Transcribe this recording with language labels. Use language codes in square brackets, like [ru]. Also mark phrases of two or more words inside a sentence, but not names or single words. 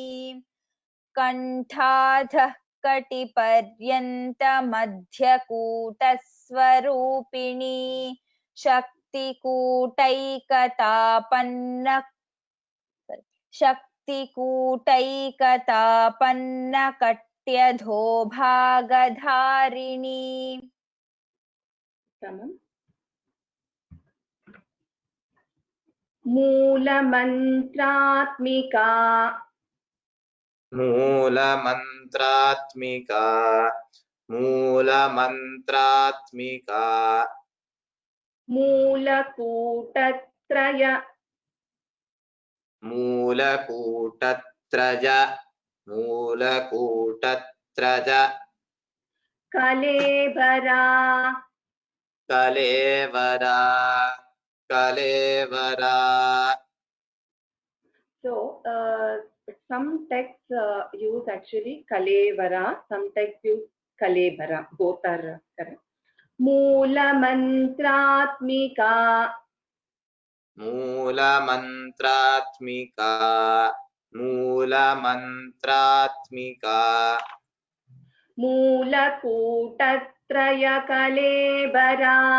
[sa] कण्ठाधः कटिपर्यन्त-मध्यकूटस्वरूपिणी. शक्तिकूटैकतापन्ना शक्तिकूटैकतापन्ना कट्यधोभागधारिणी. Tamam. मूलमन्त्रात्मिका. मूलमन्त्रात्मिका मूलमन्त्रात्मिका मूलकूटत्रय. मूलकूटत्रज मूलकूटत्रज कलेबरा. कलेवरा कलेवरा. [en] So some texts use actually kalevara, some texts use kalebara. Both are correct. [sa] मूलमन्त्रात्मिका. मूलमन्त्रात्मिका मूलमन्त्रात्मिका मूलकूटत्रय. मूलकूटत्रयकलेबरा